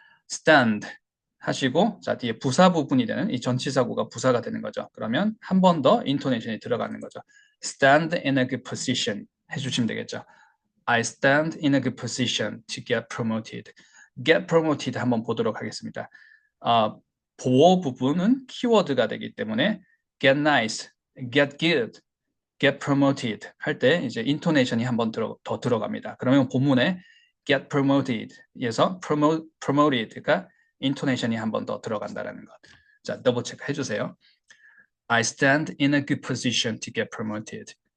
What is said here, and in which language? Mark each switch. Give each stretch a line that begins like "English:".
Korean: stand 하시고 자, 뒤에 부사 부분이 되는 이 전치사구가 부사가 되는 거죠. 그러면 한 번 더 인토네이션이 들어가는 거죠.
English: stand in a good position
Korean: 해주시면 되겠죠.
English: I stand in a good position to get promoted. get promoted
Korean: 한번 보도록 하겠습니다. 보어 부분은 키워드가 되기 때문에
English: get nice, get good, get promoted
Korean: 할 때 이제 인토네이션이 한번 더 들어갑니다. 그러면 본문에 get promoted에서 promoted가 인토네이션이 한번 더 들어간다라는 것. 자, 더블 체크 해주세요.
English: I stand in a good position to get promoted.